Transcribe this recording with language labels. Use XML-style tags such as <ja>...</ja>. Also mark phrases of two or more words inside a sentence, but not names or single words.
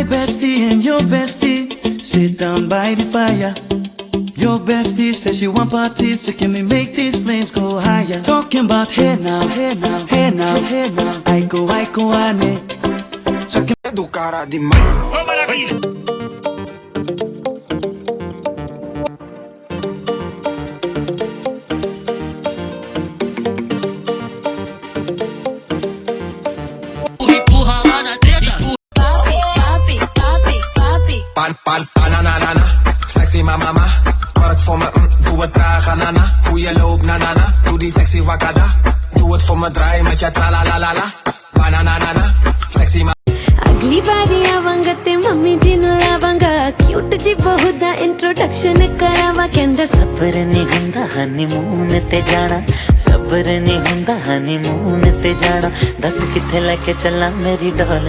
<en>bestie and your bestie sit down by the fire. Your bestie says she want parties, so can we make these flames go higher? Talking about hey now, hey now, hey now, hey now. I go, ane. So can</en> <pt>Educar demais. Oh, maravilha! Empurra lá na treta.</pt> <nl>Pan, banana,</nl> <en>sexy mama.</en> <nl>Work voor me, doe het traag, nana. Hoe je loopt, nanana. Doe die sexy wakada. Doe het voor me, draai met je tralalala. Banana,</nl> <en>sexy mama.</en> <pa>ਅਗਲੀ ਬਾਰੀ ਆਵਾਂਗਾ ਤੇ ਮੰਮੀ ਜੀ ਨੂੰ ਲਾਵਾਂਗਾ ਕਿਊਟ ਜੀ ਬਹੁਤ ਇੰਟਰੋਡਕਸ਼ਨ ਕਰਾਵਾ ਕਹਿੰਦਾ ਸਬਰ ਨਹੀਂ ਹੁੰਦਾ ਹਨੀਮੂਨ ਤੇ ਜਾਣਾ ਸਬਰ ਨਹੀਂ ਹੁੰਦਾ ਹਨੀਮੂਨ ਤੇ ਜਾਣਾ ਦੱਸ ਕਿੱਥੇ ਲੈਕੇ ਚੱਲਾ ਮੇਰੀ ਡੌਲ</pa>